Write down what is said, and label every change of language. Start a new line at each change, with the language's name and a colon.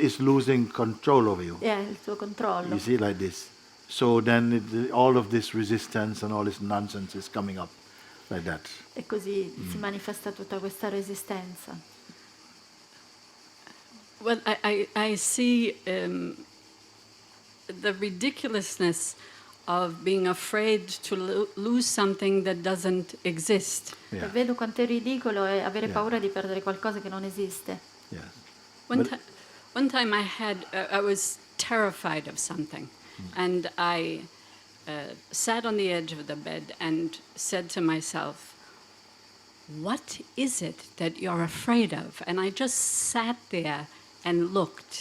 English: it's losing control over you.
Italian: il tuo controllo.
English: You see, like this. So then all of this resistance and all this nonsense is coming up like that.
Italian: E così si manifesta tutta questa resistenza.
English: Well, I see the ridiculousness of being afraid to lose something that doesn't exist. Yeah.
Italian: E vedo quanto è ridicolo avere paura di perdere qualcosa che non esiste.
English: Yes. One time I was terrified of something, and I sat on the edge of the bed and said to myself, what is it that you're afraid of? And I just sat there and looked.